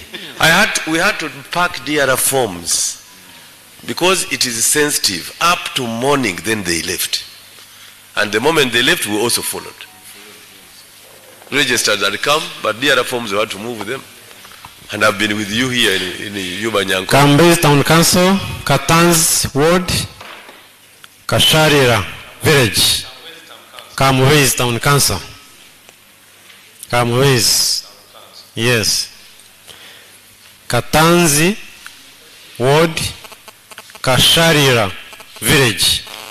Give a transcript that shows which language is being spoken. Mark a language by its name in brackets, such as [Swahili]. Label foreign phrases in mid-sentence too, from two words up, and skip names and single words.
[English] We had to pack DRR forms because it is sensitive. Up to morning, then they left. And the moment they left, we also followed. Registers had come, but DRR forms, we had to move them. And I've been with you here in Yubanyanko. Kambase Town Council, Katanz Ward, Kasharira Village, Kamubase Town Council. Kamubase, yes. Katanzi Ward, Kasharira Village.